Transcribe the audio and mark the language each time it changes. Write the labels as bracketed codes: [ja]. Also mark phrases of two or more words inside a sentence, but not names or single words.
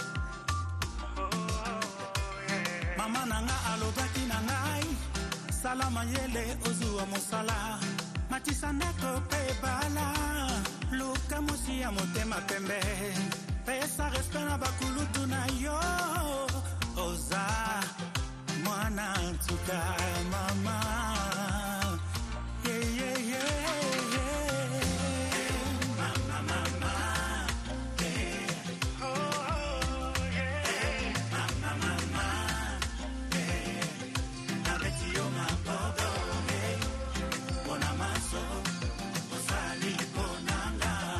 [ln] Mama nanga alobaki na ngai sala mayele ozwa mosala matisa ndako pe bala luka mosi ya motema pembe pesa respect na bakulutu na yo oza mwana ntuka mama [en] yeah, yeah, yeah, yeah. [ln] Mama mama yeah. Oh yeah. Mama mama yeah. Na beti yo mabodo yeah. Bona maso osali bonanga.